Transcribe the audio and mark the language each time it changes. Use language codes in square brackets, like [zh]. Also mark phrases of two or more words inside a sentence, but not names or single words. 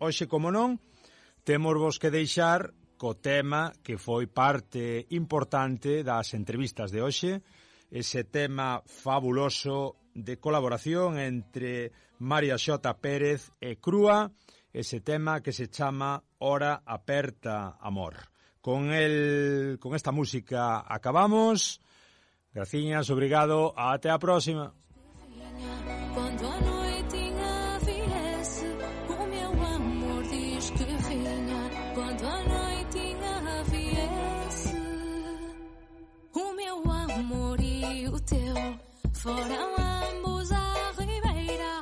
[gl] Hoxe, como non, temos vos que deixar co tema que foi parte importante das entrevistas de hoxe, ese tema fabuloso de colaboración entre María Xota Pérez e Crúa, ese tema que se chama Hora Aperta Amor. Con esta música acabamos. Graciñas, [pt] obrigado, até a próxima. Quando a noitinha viesse, o meu amor diz que vinha. Quando a noitinha viesse, o meu amor e o teu foram ambos à ribeira.